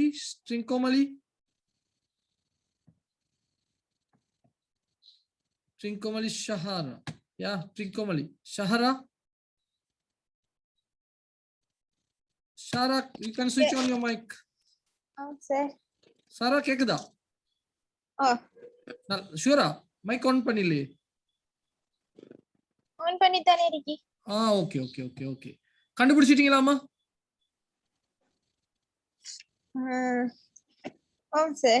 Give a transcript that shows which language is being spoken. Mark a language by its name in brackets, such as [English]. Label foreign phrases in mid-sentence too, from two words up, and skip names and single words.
[English] Trincomalee? Trincomalee, Shahara. Yeah, Trincomalee. Shahara? Shara, you can switch on your mic. sir. Sara, [Tamil] கேக்குதா? ஷூரா? [English] mic on [Tamil] பண்ணிலே? ஆன் பண்ணி தானே இருக்கி. [English] okay okay okay okay. [Tamil] கண்டுபிடிச்சிட்டீங்களாமா? சார்.